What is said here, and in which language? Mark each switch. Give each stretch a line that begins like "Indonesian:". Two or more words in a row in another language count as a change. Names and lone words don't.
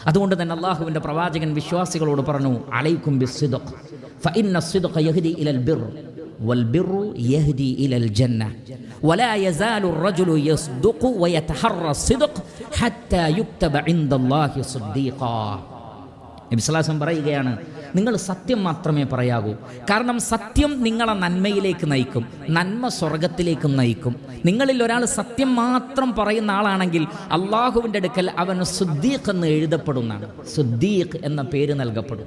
Malayalam: അതുകൊണ്ട് തന്നെ അല്ലാഹുവിൻ്റെ പ്രവാചകൻ വിശ്വാസികളോട് പറഞ്ഞു,
Arabic: عليكم بالصدق فإن الصدق يهدي إلى البر والبر يهدي إلى الجنة ولا يزال الرجل يصدق ويتحرى الصدق حتى يكتب عند الله صديقا.
Malayalam: നബി
Arabic: صلى الله عليه وسلم
Malayalam: പറയുകയാണ്, നിങ്ങൾ സത്യം മാത്രമേ പറയാവൂ. കാരണം സത്യം നിങ്ങളെ നന്മയിലേക്ക് നയിക്കും, നന്മ സ്വർഗത്തിലേക്കും നയിക്കും. നിങ്ങളിൽ ഒരാൾ സത്യം മാത്രം പറയുന്ന ആളാണെങ്കിൽ അള്ളാഹുവിൻ്റെ അടുക്കൽ അവന് സുദ്ദീഖ് എന്ന് എഴുതപ്പെടുന്നതാണ്, സുദ്ദീഖ് എന്ന പേര് നൽകപ്പെടും.